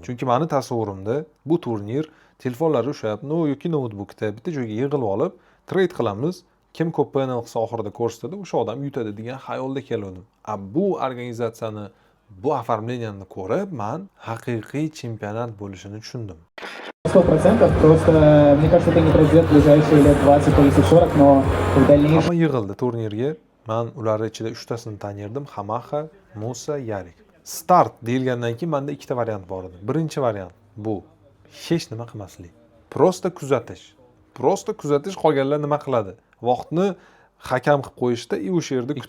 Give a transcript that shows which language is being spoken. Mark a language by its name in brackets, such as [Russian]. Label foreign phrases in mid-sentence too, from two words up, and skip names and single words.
[Uzbek] Chunki meni tasavvurimda bu turnir telefonlarni ushlab, yoki notebookda bitta joyga yig'ilib olib, trade qilamiz, kim ko'p PNL qilsa oxirida ko'rsatadi, o'sha odam yutadi degan xayolda kelgandim. Bu organizatsiyani, bu оформленияni ko'rib, men haqiqiy chempionat bo'lishini tushundim. 100%, [Russian] просто мне кажется, это не произойдет в ближайшие лет 20 или 40, но в дальнейшем... [Uzbek] Hamma yig'ildi turnirga. Men ularning ichida 3 tasini tanirdim: Hamaha, Musa, Yarik. Start deyilgandan keyin menda ikkita variant bor edi. Birinchi variant bu hech nima qilmaslik. Prosta kuzatish. Prosta kuzatish, qolganlar nima qiladi? Vaqtni hakam qilib qo'yishda o'sha yerda kutish.